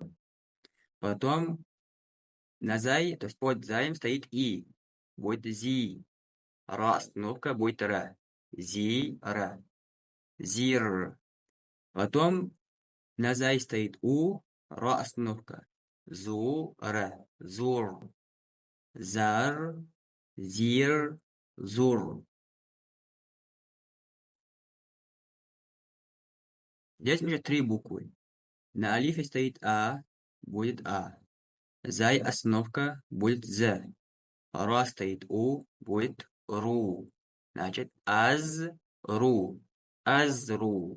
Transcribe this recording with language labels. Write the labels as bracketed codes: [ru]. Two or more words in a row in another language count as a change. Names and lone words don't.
[ru] Потом на зай, то есть под заем стоит и. Будет зи. Ра остановка будет ра. Зи, ра. Зир. Потом на зай стоит у. Ра остановка. Зу, ра. Зур. Зар, зир, зур. Здесь уже три буквы. На алифе стоит а, будет а. Зай остановка будет з. Ра стоит у, будет ру. Значит, ру. Азру.